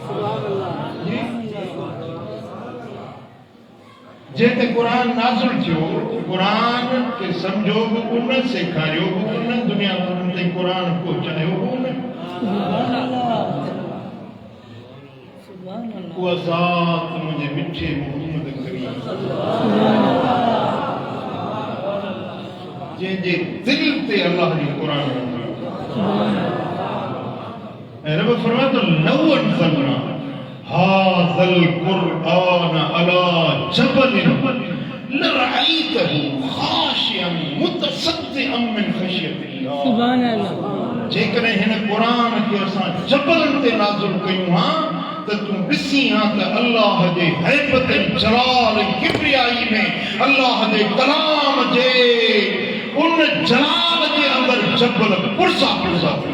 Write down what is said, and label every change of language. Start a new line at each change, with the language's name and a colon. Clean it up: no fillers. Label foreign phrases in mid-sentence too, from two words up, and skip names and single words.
Sindhi: जंहिंते कुरान नाज़िल थियो कुरान खे सम्झो बि कोन सेखारियो बि कोन दुनिया वारनि ताईं कुरान पहुचायो कोन उहा ज़ात मुंहिंजे मिठे मोहम्मद करीम जंहिंजे दिल ते अल्लाह जी कुरान
Arabic: ऐं रब फरमातो لو أنزلنا هذا القرآن على جبل لرأيته خاشعا متصدعا من خشية الله سبحان الله
Sindhi: जेकॾहिं हिन क़ुरान खे असां जबलनि ते नाज़िल कयूं हा त तूं ॾिसी हा त अल्लाह जे हैबत ऐं जलाल ऐं किब्रियाई में अल्लाह जे कलाम जे उन जलाल जे अंदरि जबल पुरसा पुरसा